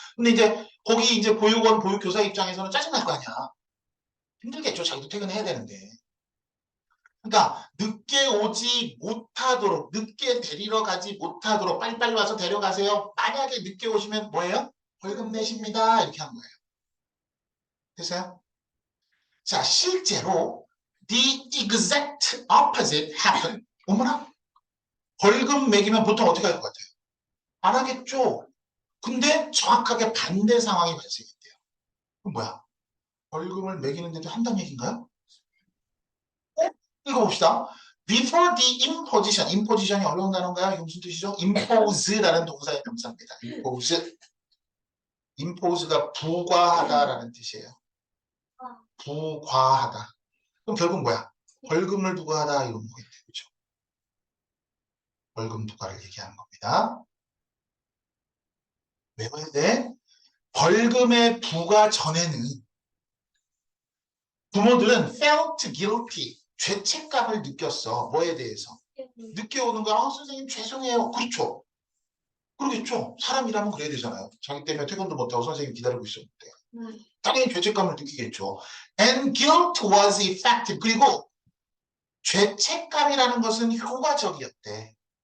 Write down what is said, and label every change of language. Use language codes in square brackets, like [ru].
[ko] 근데 이제 거기 이제 보육원, 보육교사 입장에서는 짜증날 거 아니야. 힘들겠죠. 자기도 퇴근해야 되는데. 그러니까 늦게 오지 못하도록, 늦게 데리러 가지 못하도록 빨리빨리 와서 데려가세요. 만약에 늦게 오시면 뭐예요? 벌금 내십니다. 이렇게 한 거예요. 됐어요? 자, 실제로 [en] the exact opposite happened. [ko] 어머나, 벌금 매기면 보통 어떻게 할 것 같아요? 안 하겠죠. 근데 정확하게 반대 상황이 발생했대요. 그럼 뭐야? 벌금을 매기는데도 한다는 얘기인가요? 읽어봅시다. [en] Before the imposition, [ko] imposition이 어려운 단어인가요? 이게 무슨 뜻이죠? impose라는 동사의 명사입니다. impose. impose가 부과하다라는 뜻이에요. 부과하다. 그럼 결국 뭐야? 벌금을 부과하다 이건 뭐겠죠? 그렇죠? 벌금 부과를 얘기하는 겁니다. 외워야 돼. 벌금의 부과 전에는 부모들은 [en] felt guilty, [ko] 죄책감을 느꼈어. 뭐에 대해서? 늦게 오는 거야. 선생님 죄송해요. 그렇죠. 그러겠죠. 사람이라면 그래야 되잖아요. 자기 때문에 퇴근도 못하고 선생님 기다리고 있었는데. 당연히 죄책감을 느끼겠죠. [en] And guilt was effective. [ko] 그리고 죄책감이라는 것은 효과적이었대.